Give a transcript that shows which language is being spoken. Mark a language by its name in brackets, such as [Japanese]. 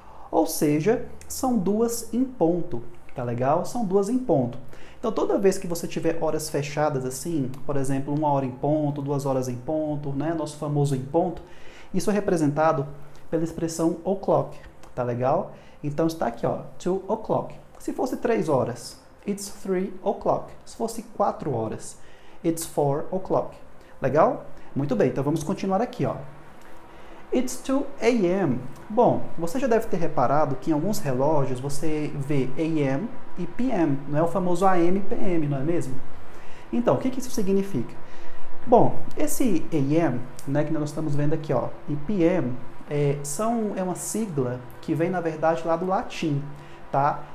[Portuguese] Ou seja, são 2 em ponto, tá legal? São 2 em ponto. Então, toda vez que você tiver horas fechadas assim, por exemplo, 1 hora em ponto, 2 horas em ponto, né? Nosso famoso em ponto, isso é representado pela expressão o'clock, tá legal? Então, está aqui, ó, 2 o'clock. Se fosse 3 horas, [English] it's 3 o'clock. [Portuguese] Se fosse 4 horas, [English] it's 4 o'clock. [Portuguese] Legal? Muito bem, então vamos continuar aqui, ó. [English] It's 2 a.m. [Portuguese] Bom, você já deve ter reparado que em alguns relógios você vê a.m. e p.m., não é o famoso AM e p.m., não é mesmo? Então, o que isso significa? Bom, esse a.m., né, que nós estamos vendo aqui, ó, e p.m., é uma sigla que vem, na verdade, lá do latim, tá?